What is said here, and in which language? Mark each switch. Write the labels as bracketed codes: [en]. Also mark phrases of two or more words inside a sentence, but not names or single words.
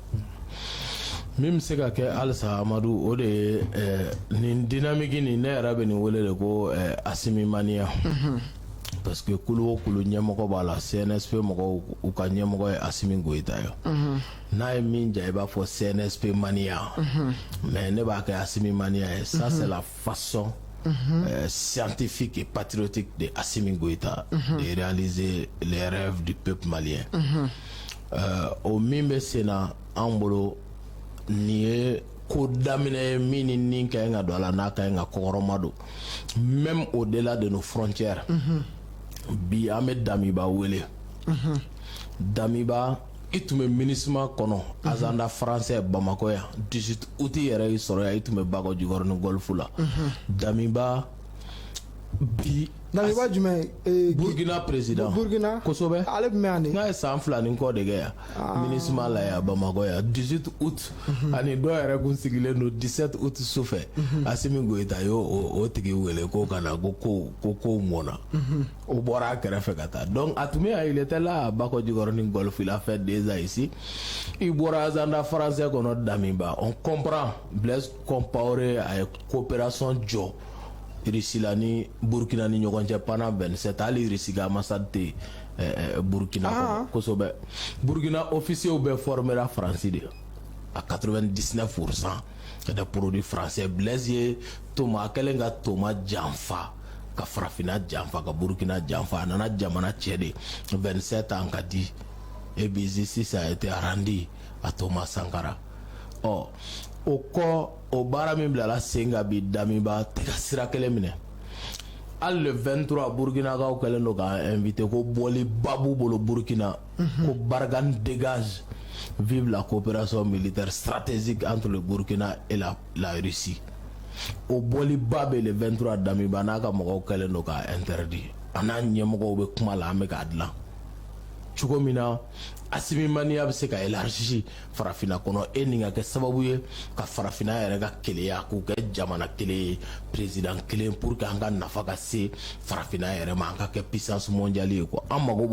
[bm] min bɛ se ka kɛ halisa Amadu o de ye nin dynamique nin ne yɛrɛ bɛ nin wele de ko Asimi mania [fr] parce que [bm] kulu o kulu ɲɛmɔgɔ b'a la CNSP mɔgɔw u ka ɲɛmɔgɔ ye Asimi Goïta ye n'a ye min ja i b'a fɔ CNSP mania mais ne b'a kɛ Asimi mania ye [fr] ça c'est la façon scientifique et patriotique de Assimi Goïta de réaliser les rêves du peuple malien [bm] o min bɛ sen na an bolo nin ye ko daminɛ min ni nin ka ɲi ka don a la n'a ka ɲi ka kɔkɔrɔma don [fr] même au delà de nos frontières [bm] bi an bɛ Damiba wele Damiba i tun bɛ MINUSMA kɔnɔ [fr] agenda français [bm] Bamako yan 18 août yɛrɛ i sɔrɔ yan i tun bɛ Bako Jikɔrɔ ni Golf la Damiba bi Damiba jumɛn Burkina président Burkina kosɛbɛ ale tun bɛ yan de n'a ye san 2 ni kɔ de kɛ yan MINUSMA la yan Bamako yan 18 août ani dɔw yɛrɛ kun sigilen don 17 août sufɛ Asimi Goïta y'o o tigi wele ko ka na ko mɔna o bɔra a kɛrɛfɛ ka taa donc a tun bɛ yan [fr] il était là à [bm] Bako Jikɔrɔ ni Golf [fr] il a fait 2 ans ici [bm] i bɔra [fr] agenda français [bm] kɔnɔ Damiba [fr] on comprend [bm] Blaise Compaoré a ye coopération jɔ Russie la ni Burkina ni ɲɔgɔn cɛ pendant 27 hali Russie ka ambassade tɛ Burkina kɔnɔ kosɛbɛ Burkina officiers bɛɛ formera France de à 99% [fr] des produits français [bm] Blaise ye toma kɛlen ka toma janfa ka farafina janfa ka Burkina janfa a nana jamana cɛ de 27 ans ka di [fr] et puis ici ça a été arrondi à Thomas Sankara [bm] o kɔ o baara min bilala sen kan bi Damiba tɛ ka sira kelen minɛ hali le 23 Burkinakaw kɛlen don k'a invité ko bɔli ba b'u bolo Burkina ko [fr] Barkhane dégage vive la coopération militaire stratégique entre le Burkina et la Russie [bm] o bɔli ba bɛ le 23 Damiba n'a ka mɔgɔw kɛlen don k'a interdit a n'a ɲɛmɔgɔw bɛ kuma la an bɛ k'a dilan cogo min na Assimi maniya bɛ se ka élargi farafina kɔnɔ e nin ka kɛ sababu ye ka farafina yɛrɛ ka keleya k'u kɛ jamana kelen ye président kelen [fr] pour que [bm] an ka nafa ka se farafina yɛrɛ ma an ka kɛ [fr] puissance mondiale [bm] ye quoi an mago b'o